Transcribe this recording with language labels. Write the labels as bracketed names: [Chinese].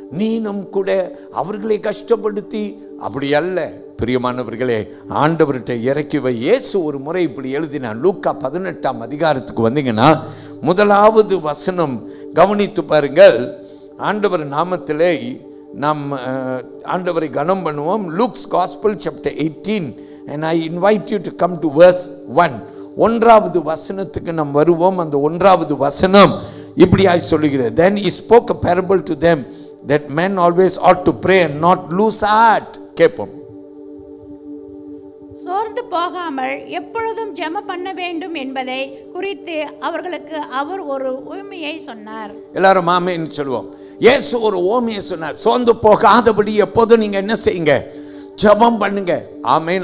[Tamil] நீனும் கூட அவர்களை கஷ்டப்படுத்தி, அப்படி அல்ல பிரியமானவர்களே. ஆண்டவர்கிட்ட இறக்கி வை. இயேசு ஒரு முறை இப்படி எழுதினார். லூக்கா 18ஆம் அதிகாரத்துக்கு வந்தீங்கன்னா முதலாவது வசனம் கவனித்து பாருங்கள். ஆண்டவர் நாமத்திலே நாம் ஆண்டவரை கனம் பண்ணுவோம். [English] Luke's gospel chapter 18 and I invite you to come to verse 1. [Tamil] ஒன்றாவது வசனத்துக்கு நாம் வருவோம். அந்த ஒன்றாவது வசனம் இப்படியாய் சொல்லுகிறது. [English] Then he spoke a parable to them that men always ought to pray and not lose heart. [Tamil] கேட்போம். சோர்ந்து போகாமல் எப்பொழுதும் ஜெபம் பண்ண வேண்டும் என்பதை குறித்து அவர்களுக்கு அவர் ஒரு உவமையை சொன்னார். எல்லாரும் ஆமென் சொல்லுவோம். இயேசு ஒரு உவமையை சொன்னார். சோர்ந்து போகாதபடி எப்போதும் நீங்க என்ன செய்யுங்க? ஜெபம் பண்ணுங்க. ஆமென்.